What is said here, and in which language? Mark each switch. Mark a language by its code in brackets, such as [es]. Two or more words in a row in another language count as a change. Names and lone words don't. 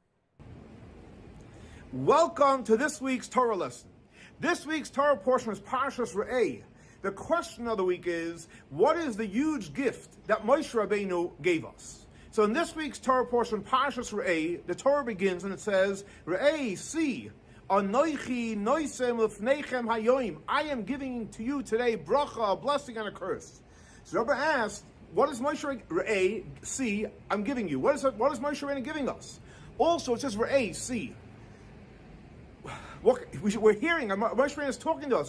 [en] Welcome to this week's Torah lesson. This week's Torah portion is Parshas Re'eh. The question of the week is, what is the huge gift that Moshe Rabbeinu gave us? So in this week's Torah portion, Parshas Re'eh, the Torah begins and it says, Re'eh, see, [he] אנכי נתן לפניכם היום. [en] I am giving to you today bracha, a blessing and a curse. So Rabbi asked, what does Moshe Re'eh, see, I'm giving you? What is Moshe Rabbeinu giving us? Also, it says Re'eh, see. We're hearing, Moshe Rabbeinu is talking to us.